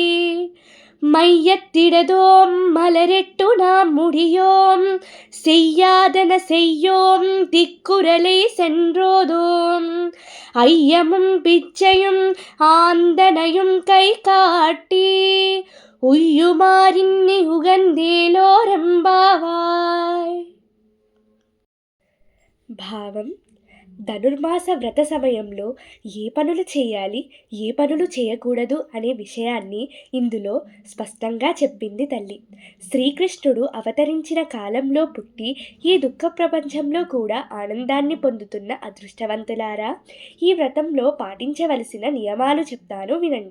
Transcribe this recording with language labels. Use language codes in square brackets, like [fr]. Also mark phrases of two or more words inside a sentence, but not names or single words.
[ta] மையத்திடதோம் மலரெட்டு நாம் முடியோம் செய்யாதன செய்யோம் திக்குறளை சென்றோதோம் ஐயமும் பிச்சையும் ஆந்தனையும் கை காட்டி உய்யுமாறின்னி உகந்தேலோரெంబావాయ్. [te] భావం: ధనుర్మాస వ్రత సమయంలో ఏ పనులు చేయాలి, ఏ పనులు చేయకూడదు అనే విషయాన్ని ఇందులో స్పష్టంగా చెప్పింది తల్లి. శ్రీకృష్ణుడు అవతరించిన కాలంలో పుట్టి ఈ దుఃఖ ప్రపంచంలో కూడా ఆనందాన్ని పొందుతున్న అదృష్టవంతులారా, ఈ వ్రతంలో పాటించవలసిన నియమాలు చెప్తాను వినండి.